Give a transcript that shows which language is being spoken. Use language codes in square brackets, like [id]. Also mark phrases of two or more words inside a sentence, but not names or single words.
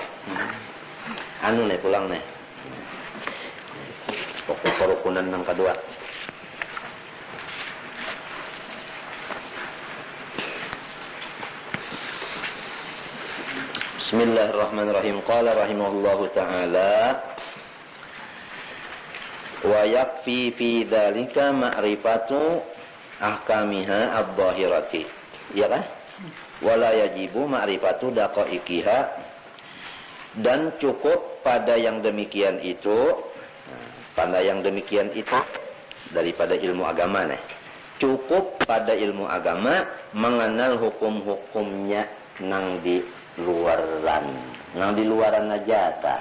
[bjn] Anu nih pulang nih. Pokok kerukunan yang kedua. Bismillahirrahmanirrahim. [ar] قال رحمه الله تعالى ويكفي في ذلك معرفة أحكامها الظاهرة. [bjn] Ya kan? [ar] ولا يجب معرفة دقائقها, [bjn] dan cukup pada yang demikian itu daripada ilmu agama nih. Cukup pada ilmu agama mengenal hukum-hukumnya nang di luaran aja ta.